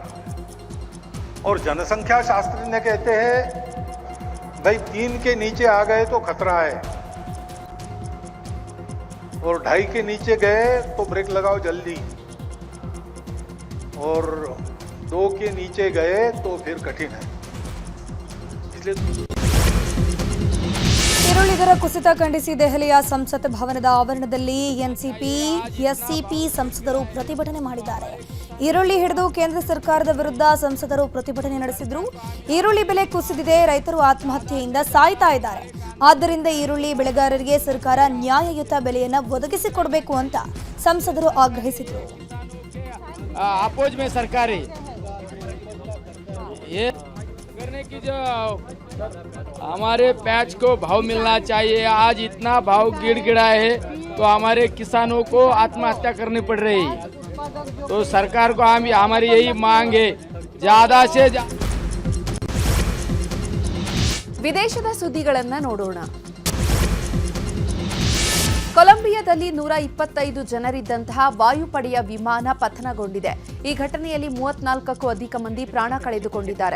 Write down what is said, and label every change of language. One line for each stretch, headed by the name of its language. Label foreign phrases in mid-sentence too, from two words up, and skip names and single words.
Hindi: और जनसंख्या शास्त्रज्ञ कहते हैं भाई 3 के नीचे आ गए तो खतरा है, और 2.5 के नीचे गए तो ब्रेक लगाओ जल्दी, और 2 के नीचे गए तो फिर कठिन है. इसलिए
Kannada: ಈರುಳ್ಳಿ ದರ ಕುಸಿತ ಖಂಡಿಸಿ ದೆಹಲಿಯ ಸಂಸತ್ ಭವನದ ಆವರಣದಲ್ಲಿ ಎಸ್ಸಿಪಿ ಸಂಸದರು ಪ್ರತಿಭಟನೆ ಮಾಡಿದ್ದಾರೆ. ಈರುಳ್ಳಿ ಹಿಡಿದು ಕೇಂದ್ರ ಸರ್ಕಾರದ ವಿರುದ್ಧ ಸಂಸದರು ಪ್ರತಿಭಟನೆ ನಡೆಸಿದ್ರು. ಈರುಳ್ಳಿ ಬೆಲೆ ಕುಸಿದಿದೆ, ರೈತರು ಆತ್ಮಹತ್ಯೆಯಿಂದ ಸಾಯ್ತಾ ಇದ್ದಾರೆ. ಆದ್ದರಿಂದ ಈರುಳ್ಳಿ ಬೆಳೆಗಾರರಿಗೆ ಸರ್ಕಾರ ನ್ಯಾಯಯುತ ಬೆಲೆಯನ್ನು ಒದಗಿಸಿಕೊಡಬೇಕು ಅಂತ ಸಂಸದರು ಆಗ್ರಹಿಸಿದರು.
Hindi: अपोज में सरकारी ये करने की जो हमारे प्याज को भाव मिलना चाहिए. आज इतना भाव गिड़गिड़ा है तो हमारे किसानों को आत्महत्या करनी पड़ रही. तो सरकार को हमारी यही मांग है, ज्यादा से
Kannada: ವಿದೇಶದ ಸುದ್ದಿಗಳನ್ನ ನೋಡೋಣ. ಕೊಲಂಬಿಯಾದಲ್ಲಿ 125 ಜನರಿದ್ದಂತಹ ವಾಯುಪಡೆಯ ವಿಮಾನ ಪತನಗೊಂಡಿದೆ. ಈ ಘಟನೆಯಲ್ಲಿ 34ಕ್ಕೂ ಅಧಿಕ ಮಂದಿ ಪ್ರಾಣ ಕಳೆದುಕೊಂಡಿದ್ದಾರೆ.